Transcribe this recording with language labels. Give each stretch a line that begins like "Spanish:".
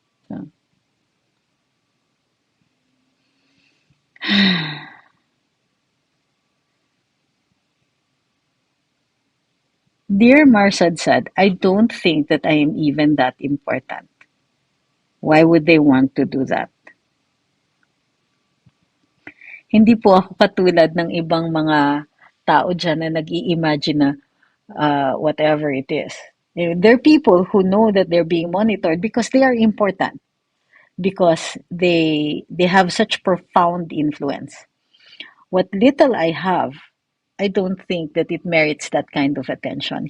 English: So, Dear Marsad said, I don't think that I am even that important. Why would they want to do that?
Filipino: Hindi po ako katulad ng ibang mga tao dyan na nag-i-imagine na
English: whatever it is. There are people who know that they're being monitored because they are important, because they have such profound influence. What little I have, I don't think that it merits that kind of attention.